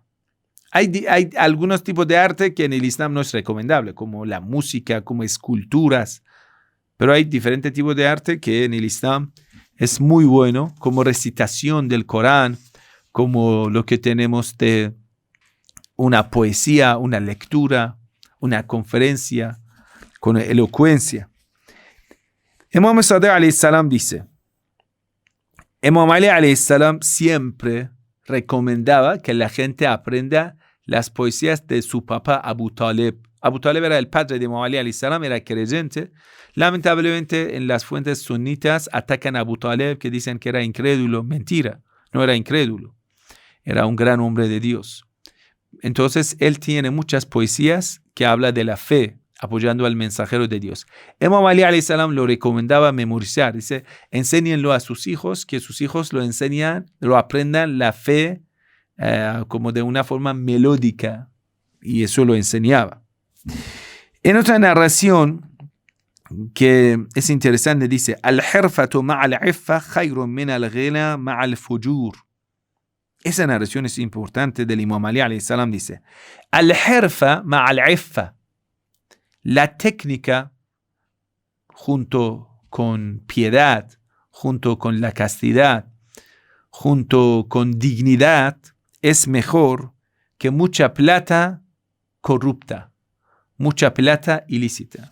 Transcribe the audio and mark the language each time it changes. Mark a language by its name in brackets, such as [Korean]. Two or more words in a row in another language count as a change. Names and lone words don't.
[Spanish] Hay algunos tipos de arte que en el Islam no es recomendable, como la música, como esculturas, pero hay diferentes tipos de arte que en el Islam es muy bueno como recitación del Corán, como lo que tenemos de una poesía, una lectura, una conferencia con elocuencia. Imam Sadiq [Arabic] عليه السلام [Spanish] dice, Imam Ali [Arabic] عليه السلام [Spanish] siempre recomendaba que la gente aprenda las poesías de su papá Abu Talib. Abu Talib era el padre de Imam Ali [Arabic] عليه السلام, [Spanish] era creyente. Lamentablemente en las fuentes sunitas atacan a Abu Talib, que dicen que era incrédulo. Mentira, no era incrédulo. Era un gran hombre de Dios. Entonces él tiene muchas poesías que habla de la fe, apoyando al mensajero de Dios. Imam Ali [Arabic] عليه السلام [Spanish] lo recomendaba memorizar. Dice, enséñenlo a sus hijos, que sus hijos lo aprendan la fe como de una forma melódica. Y eso lo enseñaba. En otra narración que es interesante, dice, [Arabic] الحرفة مع العفة خير من الغنى مع الفجور. [Spanish] Esa narración es importante del Imam Ali [Arabic] عليه السلام. [Spanish] Dice, [Arabic] الحرفة مع العفة. [Spanish] La técnica junto con piedad, junto con la castidad, junto con dignidad, es mejor que mucha plata corrupta, mucha plata ilícita.